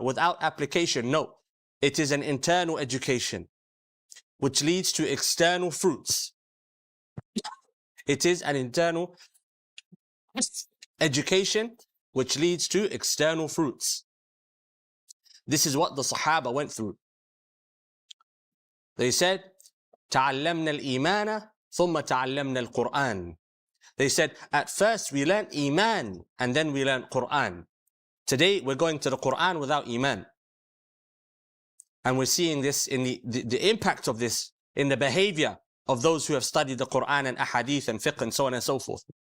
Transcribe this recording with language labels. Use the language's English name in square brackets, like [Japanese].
[English] without application. No, it is an internal education which leads to external fruits. It is an internal education which leads to external fruits. This is what the Sahaba went through. They said, [Arabic] تعلمنا الإيمان ثم تعلمنا القرآن. [English] They said, at first we learned Iman and then we learned Quran. Today we're going to the Quran without Iman. And we're seeing this in the impact of this in the behavior of those who have studied the Quran and ahadith and fiqh and so on and so forth.